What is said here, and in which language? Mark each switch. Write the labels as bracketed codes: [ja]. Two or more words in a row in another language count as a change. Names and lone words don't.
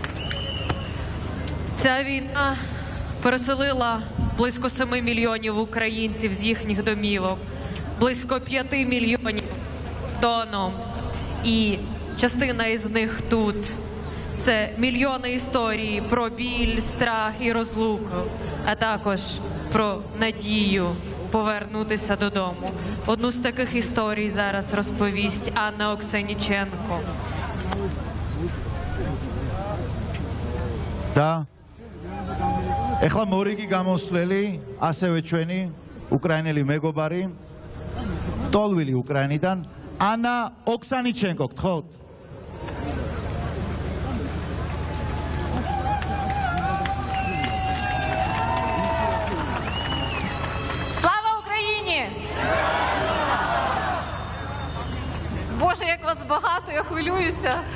[uk] Ця війна переселила близько 7 мільйонів українців з їхніх домівок, близько 5 мільйонів Доном і частина із них тут. Це мільйони історій про біль, страх і розлуку, а також про надію повернутися додому. Одну з таких історій зараз розповість Анна Оксеніченко. [ka] და ეხლა მორიგი გამოსვლელი, ასევე ჩვენი უკრაინელი მეგობარი, ტოლვილი უკრაინიდან, ანა ოქსანიჩენკო, გთხოვთ. [uk] Слава Україні! Боже, як вас багато, я хвилююся.